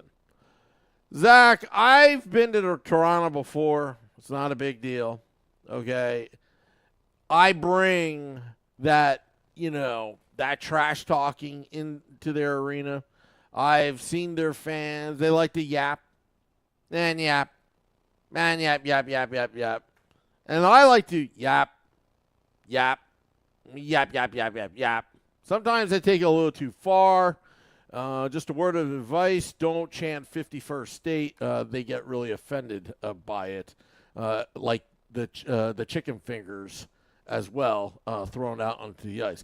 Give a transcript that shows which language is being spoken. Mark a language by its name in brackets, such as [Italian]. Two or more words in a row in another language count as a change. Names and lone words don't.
[English] Zach, I've been to Toronto before. It's not a big deal. Okay. I bring that, that trash talking into their arena. I've seen their fans. They like to yap. And yap. Man, yap, yap, yap, yap, yap. And I like to yap, yap, yap, yap, yap, yap, yap. Sometimes I take it a little too far. Just a word of advice, don't chant 51st State. They get really offended by it. Like the chicken fingers as well, thrown out onto the ice.